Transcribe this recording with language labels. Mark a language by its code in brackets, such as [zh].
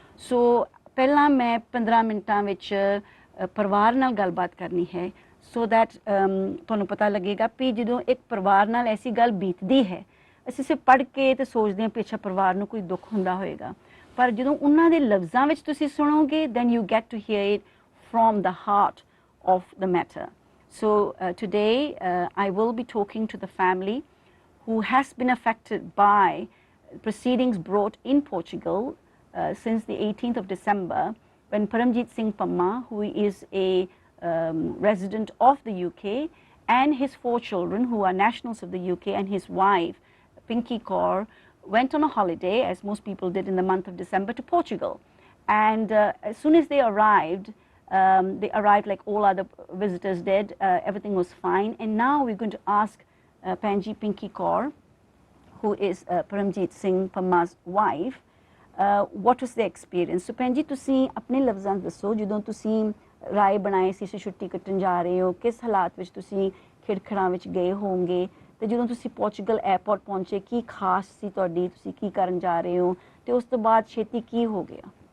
[pa] ਸੋ ਪਹਿਲਾਂ ਮੈਂ 15 ਮਿੰਟਾਂ ਵਿੱਚ ਪਰਿਵਾਰ ਨਾਲ ਗੱਲਬਾਤ ਕਰਨੀ ਹੈ ਸੋ ਦੈਟ ਤੁਹਾਨੂੰ ਪਤਾ ਲੱਗੇਗਾ ਵੀ ਜਦੋਂ ਇੱਕ ਪਰਿਵਾਰ ਨਾਲ ਐਸੀ ਗੱਲ ਬੀਤਦੀ ਹੈ ਅਸੀਂ ਸਿਰਫ ਪੜ੍ਹ ਕੇ ਤੇ ਸੋਚਦੇ ਹਾਂ ਪਿੱਛੇ ਪਰਿਵਾਰ ਨੂੰ ਕੋਈ ਦੁੱਖ ਹੁੰਦਾ ਹੋਏਗਾ, ਪਰ ਜਦੋਂ ਉਹਨਾਂ ਦੇ ਲਫ਼ਜ਼ਾਂ ਵਿੱਚ ਤੁਸੀਂ ਸੁਣੋਗੇ [en] then you get to hear it from the heart of the matter. So today I will be talking to the family who has been affected by proceedings brought in Portugal since the 18th of December when Parmjeet Singh Panma, who is a resident of the UK, and his 4 children who are nationals of the UK and his wife Pinky Kaur went on a holiday, as most people did in the month of December, to Portugal. And as soon as they arrived like all other visitors did. Everything was fine. And now we're going to ask Pinky Kaur, who is Parmjeet Singh Panma's wife, what was the experience. [pa] So Panji, ਤੁਸੀਂ ਆਪਣੇ ਲਫ਼ਜ਼ਾਂ ਦੱਸੋ ਜਦੋਂ ਤੁਸੀਂ ਰਾਏ ਬਣਾਏ ਸੀ ਛੁੱਟੀ ਕੱਟਣ ਜਾ ਰਹੇ ਹੋ, ਕਿਸ ਹਾਲਾਤ ਵਿੱਚ ਤੁਸੀਂ ਖਿੜਖੜਾਂ ਵਿੱਚ ਗਏ ਹੋਵੋਗੇ ਤੇ ਜਦੋਂ ਤੁਸੀਂ ਪੋਰਚੁਗਲ 에ਅਰਪੋਰਟ ਪਹੁੰਚੇ ਕੀ ਖਾਸ ਸੀ ਤੁਹਾਡੀ, ਤੁਸੀਂ ਕੀ ਕਰਨ ਜਾ ਰਹੇ ਹੋ ਤੇ ਉਸ ਤੋਂ ਬਾਅਦ ਛੇਤੀ ਕੀ ਹੋ ਗਿਆ?